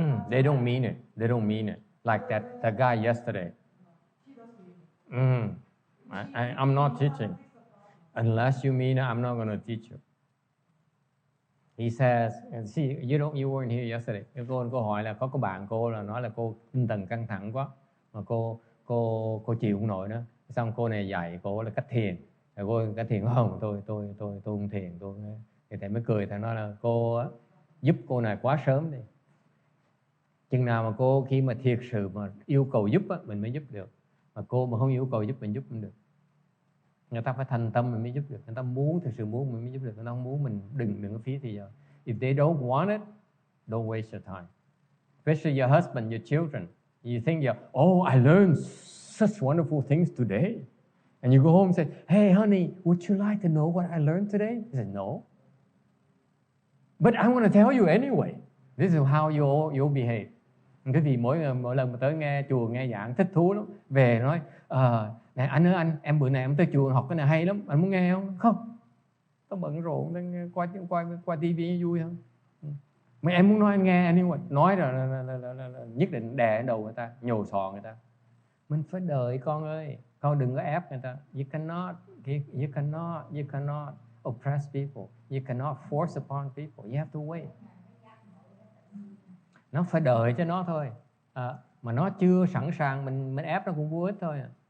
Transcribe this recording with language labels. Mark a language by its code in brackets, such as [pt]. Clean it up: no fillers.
[en] They don't mean it. They don't mean it. Like that guy yesterday. I'm not teaching. Unless you mean it, I'm not going to teach you. He says, see, you weren't here yesterday. [vi] Cô hỏi là có bạn cô là nói là cô tinh thần căng thẳng quá mà cô chịu không nổi nữa. Xong cô này dạy cô là cách thiền. Rồi cô cách thiền không, tôi không thiền, Thì thầy mới cười, thầy nói là cô á, giúp cô này quá sớm đi. Chừng nào mà cô khi mà thiệt sự mà yêu cầu giúp á, mình mới giúp được. Mà cô mà không yêu cầu giúp, mình giúp không được. Người ta phải thành tâm mình mới giúp được. Người ta muốn, thực sự muốn mình mới giúp được. Người ta không muốn, mình đừng có phí thì giờ. [en] If they don't want it, don't waste your time. Especially your husband, your children. You think, oh, I learned such wonderful things today. And you go home and say, hey, honey, would you like to know what I learned today? He said, no. But I want to tell you anyway. This is how you behave. [vi] Cái gì mỗi lần mà tới nghe chùa, nghe giảng thích thú lắm. Về nói, này anh ơi anh, em bữa nay em tới chùa học cái này hay lắm, anh muốn nghe không? Không, tao bận rộn, qua tivi vui hơn. Mà em muốn nói anh nghe anyway. Nói rồi là nhất định đè đầu người ta, nhồi sọ người ta. Mình phải đợi con ơi, con đừng có ép người ta. [en] You cannot oppress people. You cannot force upon people. You have to wait. [vi] Nó phải đợi cho nó thôi. Mà nó chưa sẵn sàng, mình ép nó cũng vô ích thôi.